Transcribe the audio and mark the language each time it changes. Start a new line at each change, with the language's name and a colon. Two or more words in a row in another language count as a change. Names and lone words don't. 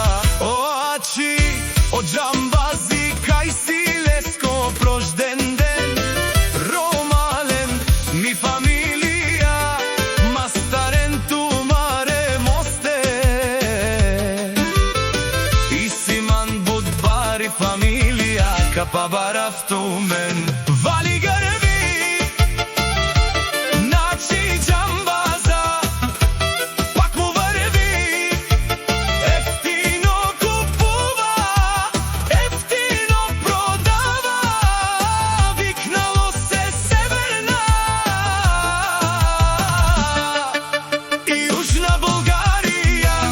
Romany: О Ачи, од Џамбази кај си Леско прожден ден, ромален ми фамилија, мастарен ту маре мосте, и симан будбари фамилија, капа барав ту мен.
Bulgarian: Вали грми, Ачи Џамбаза, пак му врви, ефтино купува, ефтино продава, викнало се Северна и Јужна Българија.